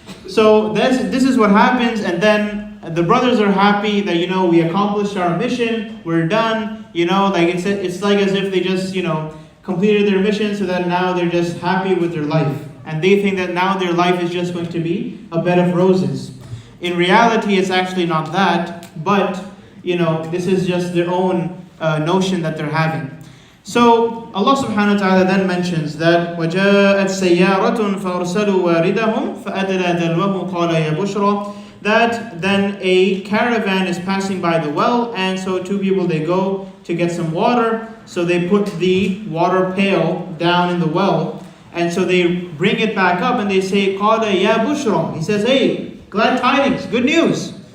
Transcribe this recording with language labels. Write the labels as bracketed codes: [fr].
[en] So this is what happens, and then the brothers are happy that, we accomplished our mission, we're done, it's like as if they just, completed their mission, so that now they're just happy with their life. And they think that now their life is just going to be a bed of roses. In reality, it's actually not that, but, this is just their own notion that they're having. So Allah subhanahu wa ta'ala then mentions that [ar] وَجَاءَتْ سَيَّارَةٌ فَأَرْسَلُوا وَارِدَهُمْ فَأَدْلَى دَلْوَهُ قَالَ يَا بُشْرَى. [en] That then a caravan is passing by the well, and so two people, they go to get some water. So they put the water pail down in the well, and so they bring it back up and they say, [ar] قَالَ يَا بُشْرَى. [en] He says, hey, glad tidings, good news.